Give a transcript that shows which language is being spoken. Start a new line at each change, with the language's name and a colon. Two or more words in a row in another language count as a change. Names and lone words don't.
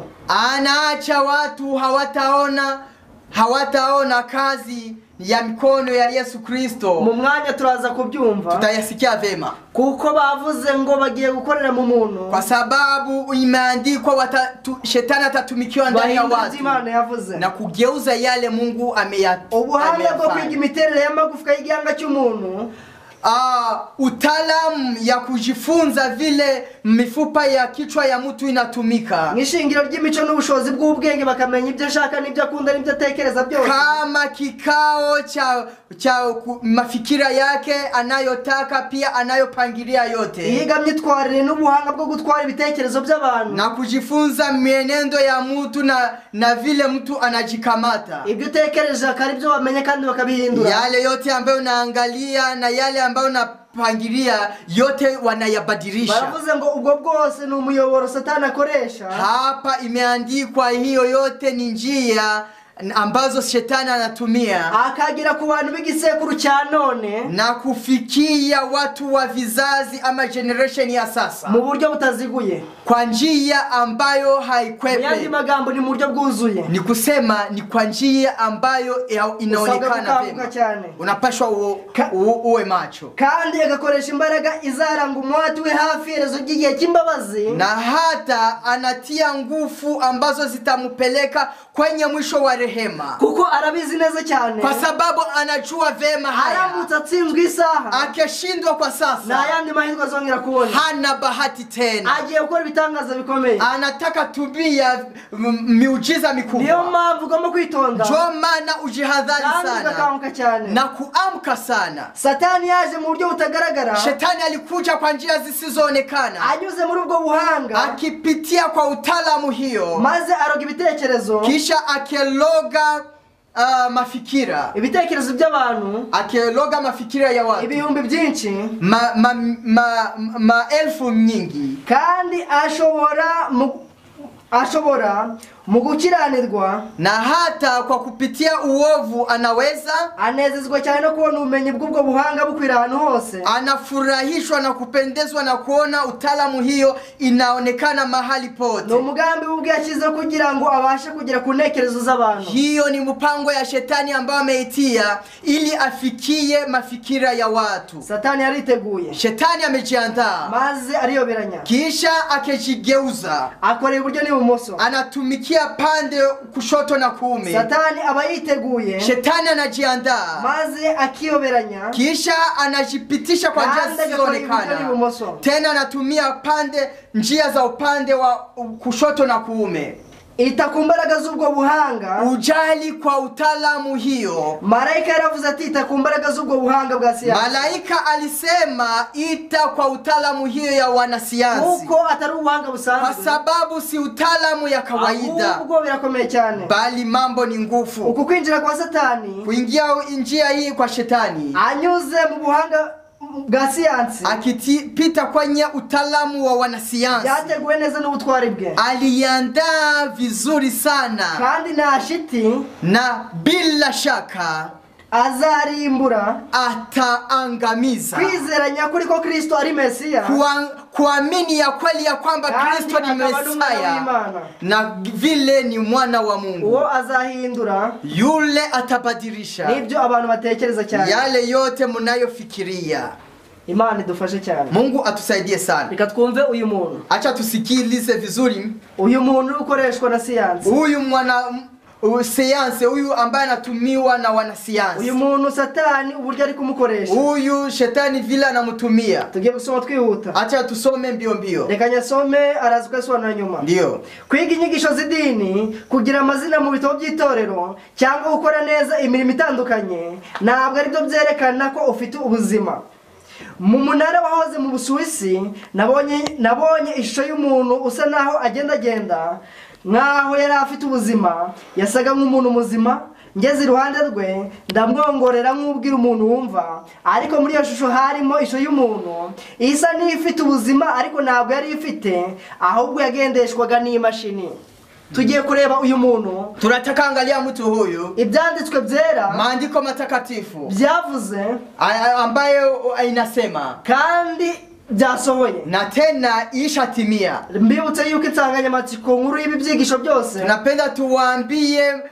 Swahili: Anaacha watu hawataona kazi ya mikono ya Yesu Kristo.
Kinyarwanda: Mu mwanya turaza kubyumva.
Swahili: Tutayasikia vema.
Kinyarwanda: Kuko bavuze ngo bagiye gukorera mu muntu.
Swahili: Kwa sababu imeandikwa shetani atatumikiwa ndani ya watu. Na kugeuza yale Mungu ameyafanya.
Kinyarwanda: Ubuhanga bwo kwiga imiterere y'amagufwa y'igihanga cy'umuntu.
Swahili: Utaalamu ya kujifunza vile mifupa ya kichwa ya mtu inatumika.
Kinyarwanda: Nishingiro ry'imico n'ubushobozi bw'ubwenge bakamenya ibyo ashaka n'ibyo akunda n'ibyo atekereza byose.
Swahili: Kama kikao cha mafikira yake anayotaka pia anayopangilia yote.
Kinyarwanda: Yiga myitwarire n'ubuhanga bwo gutwara ibitekerezo by'abantu.
Swahili: Na kujifunza mienendo ya mtu na vile mtu anajikamata.
Kinyarwanda: Ibyo utekereje akari byo wamenye kandi bakabihindura.
Swahili: Yale yote ambayo unaangalia na yale ambayo unapangilia yote wanayabadilisha.
Kinyarwanda: Baravuze ngo ubwo bwose ni umuyoboro Satani akoresha.
Swahili: Hapa imeandikwa hiyo yote ni njia ambazo shetani anatumia.
Kinyarwanda: Akagira ku bantu b'igisekuru cya none.
Swahili: Na kufikia watu wa vizazi ama generation ya sasa.
Kinyarwanda: Mu buryo butaziguye.
Swahili: Kwa njia ambayo haikwepe.
Kinyarwanda: Yandi magambo ni mu buryo bwuzuye.
Swahili: Ni kusema ni kwa njia ambayo inaonekana vema. Unapashwa uwe macho.
Kinyarwanda: Kandi agakoresha imbaraga izaranga umwati we hafi yerezo ry'igihe cy'imbabazi.
Swahili: Na hata anatia nguvu ambazo zitamupeleka kwenye mwisho wa rehema,
Kinyarwanda: kuko arabizi neza cyane,
Swahili: kwa sababu anajua vema haya.
Kinyarwanda: aramutse atsinzwe isaha,
Swahili: akishindwa kwa sasa,
Kinyarwanda: na yandi mahirwe azongera kubona,
Swahili: hana bahati tena.
Kinyarwanda: agiye gukora ibitangaza bikomeye,
Swahili: anataka tubia miujiza mikubwa.
Kinyarwanda: niyo mpamvu ugomba kwitonda,
Swahili: ndio maana ujihadhari sana na kuamka sana.
Kinyarwanda: Satani yaje mu buryo butagaragara,
Swahili: shetani alikuja kwa njia zisizoonekana,
Kinyarwanda: anyuze muri ubwo buhanga,
Swahili: akipitia kwa utaalamu hiyo,
Kinyarwanda: maze aroga ibitekerezo,
Swahili: kisha akeloga mafikira,
Kinyarwanda: ibitekerezo by'abantu,
Swahili: akeloga mafikira ya watu
Kinyarwanda: ibihumbi byinshi,
Swahili: maelfu nyingi,
Kinyarwanda: kandi ashobora mu gukiranirwa,
Swahili: na hata kwa kupitia uovu
Kinyarwanda: anezezwa cyane no kubona ubumenyi bw'ubwo buhanga bukwira ahantu hose,
Swahili: anafurahishwa na kupendezwa na kuona utaalamu hiyo inaonekana mahali pote.
Kinyarwanda: no mugambi w'ubwo yashyize kugira ngo abashe kugera ku ntekerezo z'abantu.
Swahili: Hiyo ni mpango ya shetani ambao ameitia ili afikie mafikira ya watu.
Kinyarwanda: Satani yariteguye,
Swahili: shetani amejiandaa,
Kinyarwanda: maze ariyoberanya,
Swahili: kisha akejigeuza,
Kinyarwanda: akora iburyo n'ibumoso,
Swahili: anatumikia pande kushoto na kuume.
Kinyarwanda: Satani aba yiteguye,
Swahili: shetani anajiandaa, maze akiyoberanya, kisha anajipitisha kwa njia zisizoonekana, tena anatumia njia za upande wa kushoto na kuume.
Kinyarwanda: itakumbaraga z'ubwo buhanga,
Swahili: ujali kwa utaalamu hiyo.
Kinyarwanda: Malaika yaravuze ati itakumbaraga z'ubwo buhanga bwa siyansi.
Swahili: Malaika alisema ita kwa utaalamu hiyo ya wanasiyansi,
Kinyarwanda: kuko atari ubuhanga busanzwe,
Swahili: kwa sababu si utaalamu ya kawaida,
Kinyarwanda: ahubwo birakomeye cyane,
Swahili: bali mambo ni nguvu.
Kinyarwanda: uku kwinjira kwa Satani,
Swahili: kuingia njia hii kwa shetani,
Kinyarwanda: anyuze mu buhanga bwa siyansi,
Swahili: akipita kwenye utaalamu wa wanasiyansi,
Kinyarwanda: yateguwe neza n'ubutwari bwe,
Swahili: aliandaa vizuri sana,
Kinyarwanda: kandi nta shiti,
Swahili: na bila shaka
Kinyarwanda: azarimbura,
Swahili: ataangamiza.
Kinyarwanda: kwizera nyakuri ko Kristo ari Mesiya,
Swahili: kuamini ya kweli ya kwamba Kristo ni Mesiya na vile ni mwana wa Mungu,
Kinyarwanda: uwo azahindura,
Swahili: yule atabadilisha
Kinyarwanda: nibyo abantu batekereza cyane,
Swahili: yale yote mnayofikiria.
Kinyarwanda: Imana idufashe cyane,
Swahili: Mungu atusaidie sana.
Kinyarwanda: Reka twumve uyu muntu,
Swahili: acha tusikilize vizuri
Kinyarwanda: uyu muntu ukoreshwa na siyansi,
Swahili: huyu sayansi, huyu ambaye anatumiwa na wanasiyansi,
Kinyarwanda: uyu muntu Satani uburyo ari kumukoresha,
Swahili: huyu shetani vile anamutumia.
Kinyarwanda: tugiye gusoma twihuta,
Swahili: acha tusome mbio.
Kinyarwanda: reka nyasome arazi kwasobanura nyuma.
Swahili: Ndio,
Kinyarwanda: kwiga inyigisho z'idini, kugira amazina mu bitabo by'itorero, cyangwa gukora neza imirimo itandukanye, ntabwo ari byo byerekana ko ufite ubuzima. Mu munara wahoze mu Busuwisi, nabonye ishusho y'umuntu usa naho agenda nkaho yari afite ubuzima, yasaga nk'umuntu muzima. Ngeze iruhande rwe ndamwongorera nk'ubwira umuntu wumva, ariko muri iyo shusho harimo ishusho y'umuntu isa n'ifite ubuzima, ariko ntabwo yari ifite, ahubwo yagendeshwaga n'imashini. Tugiye kureba uyu muntu,
Swahili: tunataka angalia mtu huyu,
Kinyarwanda: ibyanditswe byera,
Swahili: maandiko matakatifu
Kinyarwanda: byavuze
Swahili: ambayo inasema
Kinyarwanda: kandi byasohoye,
Swahili: na tena ishatimia.
Kinyarwanda: Mbibutse yuko insanganyamatsiko nkuru y'ibi byigisho byose,
Swahili: tunapenda tuwaambie